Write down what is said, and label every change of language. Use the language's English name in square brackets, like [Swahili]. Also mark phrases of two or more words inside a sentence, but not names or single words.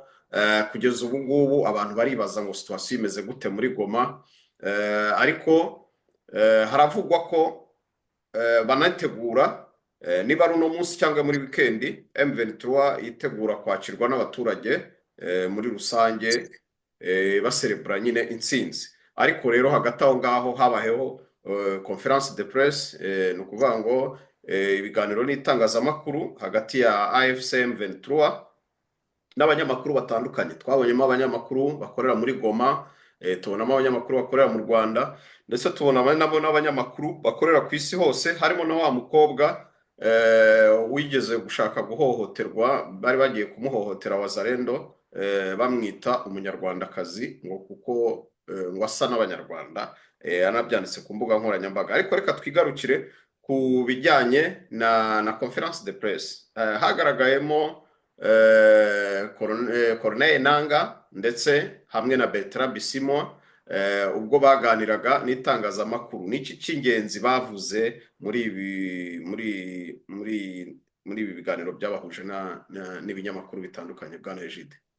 [Kinyarwanda] Kugeza ubu ngubu abantu baribaza ngo situation imeze gute muri Goma, ariko haravugwa ko banategura niba ari uno munsi cyangwa muri weekend M23 yitegura kwakirwa n'abaturage muri rusange baserebura nyine intsinzi. Ariko rero hagati aho ngaho habayeho [French] conference de presse, [Kinyarwanda] ni ukuvuga ngo ibiganiro n'itangazamakuru hagati ya AFC M23 n'abanyamakuru batandukanye. Twabonyemo abanyamakuru bakorera muri Goma, tubonamo abanyamakuru bakorera mu Rwanda, ndetse tubona nabo n'abanyamakuru bakorera ku isi hose, harimo na wa mukobwa wigeze gushaka guhohoterwa, bari bagiye kumuhohotera Wazalendo, bamwita umunyarwandakazi ngo kuko ngo asa n'abanyarwanda, anabyanditse ku mbuga nkoranyambaga. Ariko reka twigarukire ku bijyanye na [French] conference de presse. [Kinyarwanda] Hagaragayemo Corneille Nangaa ndetse hamwe na Bertrand Bisimwa, ubwo baganiraga n'itangazamakuru. N'iki cy'ingenzi bavuze muri ibi biganiro byabahuje n'ibinyamakuru bitandukanye bwana Egide?